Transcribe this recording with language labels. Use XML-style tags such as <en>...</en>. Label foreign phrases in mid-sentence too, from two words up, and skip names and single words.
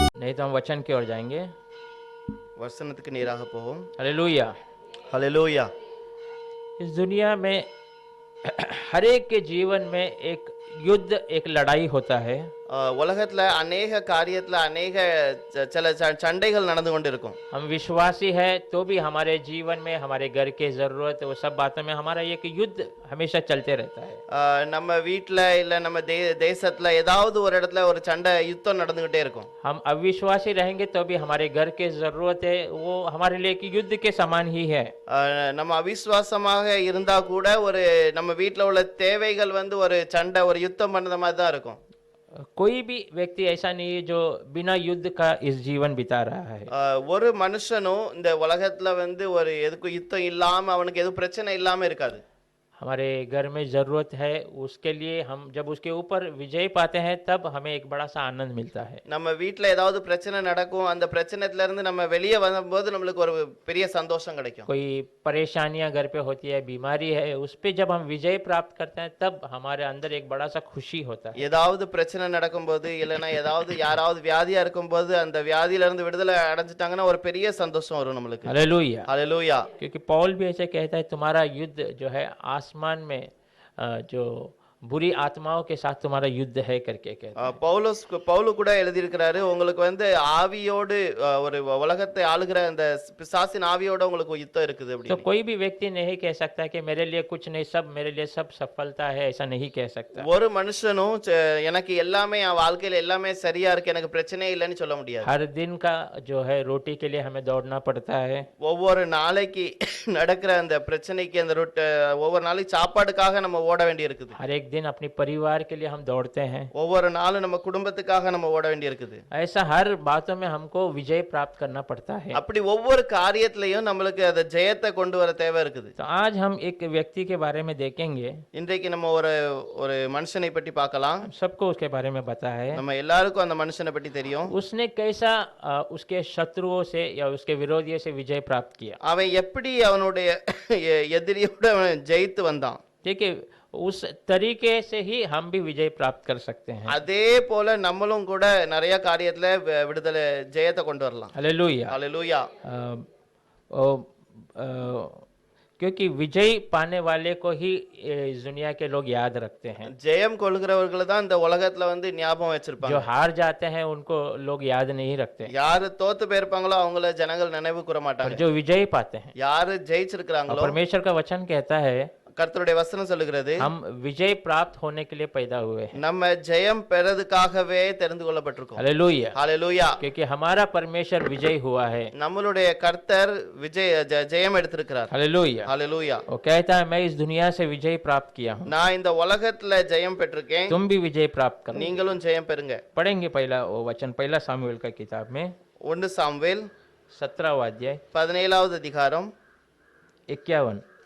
<hi>नहीं तो हम वचन की ओर जाएंगे।</hi> <ta>வசனத்துக்கு நேராக போவோம்.</ta> <hi>हालेलुया।</hi> <ta>ஹalleluya.</ta> <hi>इस दुनिया में हर एक के जीवन में एक युद्ध, एक लड़ाई होता है।</hi> <ta>உலகத்துல அநேக காரியத்துல அநேக சில சண்டைகள் நடந்து கொண்டு இருக்கும்.</ta> <hi>हम विश्वासी है तो भी हमारे जीवन में हमारे घर के जरूरत वो सब बातों में हमारा एक युद्ध हमेशा चलते रहता है।</hi> <ta>நம்ம வீட்ல இல்ல நம்ம தேசத்துல ஏதாவது ஒரு இடத்துல ஒரு சண்டை யுத்தம் நடந்துகிட்டே இருக்கும்.</ta> <hi>हम अविश्वासी रहेंगे तो भी हमारे घर के जरूरत है वो हमारे लिए एक युद्ध के समान ही है।</hi> <ta>நம்ம அவிசுவாசமாக இருந்தா கூட ஒரு நம்ம வீட்ல உள்ள தேவைகள் வந்து ஒரு சண்டை ஒரு யுத்தம் பண்ணத மாதிரி தான் இருக்கும்.</ta> <hi>कोई भी व्यक्ति ऐसा नहीं है जो बिना युद्ध का इस जीवन बिता रहा है।</hi> <ta>ஒரு மனுஷனும் இந்த உலகத்துல வந்து ஒரு எதுக்கு யுத்தம் இல்லாம அவனுக்கு எதுவும் பிரச்சனை இல்லாம இருக்காது.</ta> <hi>हमारे घर में ज़रूरत है उसके लिए हम जब उसके ऊपर विजय पाते हैं तब हमें एक बड़ा सा आनंद मिलता है।</hi> <ta>நம்ம வீட்ல ஏதாவது பிரச்சனை நடக்கும் அந்த பிரச்சனையில இருந்து நம்ம வெளியே வரும்போது நம்மளுக்கு ஒரு பெரிய சந்தோஷம் கிடைக்கும்.</ta> <hi>कोई परेशानियां घर पे होती है, बीमारी है, उस पे जब हम विजय प्राप्त करते हैं तब हमारे अंदर एक बड़ा सा खुशी होता है।</hi> <ta>ஏதாவது பிரச்சனை நடக்கும்போது இல்லனா ஏதாவது யாராவது வியாதியா இருக்கும்போது அந்த வியாதியில இருந்து விடுதலை அடைஞ்சிட்டாங்கன்னா ஒரு பெரிய சந்தோஷம் வரும் நம்மளுக்கு.</ta> <hi>हालेलुया। हालेलुया। क्योंकि पौल भी ऐसे कहता है तुम्हारा युद्ध जो है आसमान में जो बुरी आत्माओं के साथ तुम्हारा युद्ध है करके कहता है।</hi> <ta>பவுல் கூட எழுதி இருக்கிறாரு உங்களுக்கு வந்து ஆவியோடு ஒரு உலகத்தை ஆளுகிற அந்த பிசாசின் ஆவியோட உங்களுக்கு யுத்தம் இருக்குது அப்படி.</ta> <hi>तो कोई भी व्यक्ति नहीं कह सकता कि मेरे लिए कुछ नहीं, सब मेरे लिए सब सफलता है, ऐसा नहीं कह सकता।</hi> <ta>ஒரு மனுஷனும் எனக்கு எல்லாமே என் வாழ்க்கையில எல்லாமே சரியா இருக்கு எனக்கு பிரச்சனையே இல்லைன்னு சொல்ல முடியாது.</ta> <hi>हर दिन का जो है रोटी के लिए हमें दौड़ना पड़ता है।</hi> <ta>ஒவ்வொரு நாளைக்கு நடக்கிற அந்த பிரச்சனைக்கு அந்த ஒவ்வொரு நாளைக்கு சாப்பாடுக்காக நம்ம ஓட வேண்டி இருக்குது.</ta> <hi>हर एक दिन अपने परिवार के लिए हम दौड़ते हैं।</hi> <ta>ஒவ்வொரு நாளும் நம்ம குடும்பத்துக்காக நம்ம ஓட வேண்டி இருக்குது.</ta> <hi>ऐसा हर बातों में हमको विजय प्राप्त करना पड़ता है।</hi> <ta>அப்படி ஒவ்வொரு காரியத்திலயும் நம்மளுக்கு அந்த ஜெயத்தை கொண்டு வர தேவை இருக்குது.</ta> <hi>तो आज हम एक व्यक्ति के बारे में देखेंगे।</hi> <ta>இன்றைக்கு நம்ம ஒரு மனுஷனை பற்றி பார்க்கலாம்.</ta> <hi>सबको उसके बारे में पता है।</hi> <ta>நம்ம எல்லாருக்கும் அந்த மனுஷனை பற்றி தெரியும்.</ta> <hi>उसने कैसा उसके शत्रुओं से या उसके विरोधियों से विजय प्राप्त किया।</hi> <ta>அவன் எப்படி அவனுடைய எதிரியோட ஜெயித்து வந்தான்.</ta> <hi>देखिए उस तरीके से ही हम भी विजय प्राप्त कर सकते हैं।</hi> <ta>அதே போல நம்மளும் கூட நிறைய காரியத்துல விடுதலை ஜெயத்தை கொண்டு வரலாம்.</ta> <hi>हालेलुया। हालेलुया। क्योंकि विजय पाने वाले को ही इस दुनिया के लोग याद रखते हैं।</hi> <ta>ஜெயம் கொள்கிறவர்கள் தான் இந்த உலகத்துல வந்து ஞாபகம் வச்சிருப்பாங்க.</ta> <hi>जो हार जाते हैं उनको लोग याद नहीं रखते।</hi> <ta>யாரு தோத்து போயிருப்பாங்களோ அவங்கள ஜனங்கள் நினைவு கூற மாட்டாங்க.</ta> <hi>जो विजय पाते हैं,</hi> <ta>யாரு ஜெயிச்சிருக்காங்களோ,</ta> <hi>परमेश्वर का वचन कहता है</hi> <ta>கர்த்தருடைய வசனம் சொல்லுகிறது</ta> <hi>हम विजय प्राप्त होने के लिए पैदा हुए हैं।</hi> <ta>நம்ம ஜெயம் பெறதுக்காகவே தெரிந்து கொள்ளப்பட்டிருக்கோம்.</ta> <hi>हालेलुया। हालेलुया। क्योंकि हमारा परमेश्वर विजय हुआ है।</hi> <ta>நம்மளுடைய கர்த்தர் ஜெயம் எடுத்திருக்கிறார்.</ta> <hi>हालेलुया। हालेलुया। वो कहता है मैं इस दुनिया से विजय प्राप्त किया हूँ,</hi> <ta>நான் இந்த உலகத்துல ஜெயம் பெற்றிருக்கேன்,</ta> <hi>तुम भी विजय प्राप्त करो।</hi> <ta>நீங்களும் ஜெயம் பெறுங்க.</ta> <hi>पढ़ेंगे पहला वो वचन, पहला सामुएल का किताब में</hi> <ta>1 சாமுவேல்</ta> <hi>17वां अध्याय</hi> <ta>17வது அதிகாரம் 51</ta>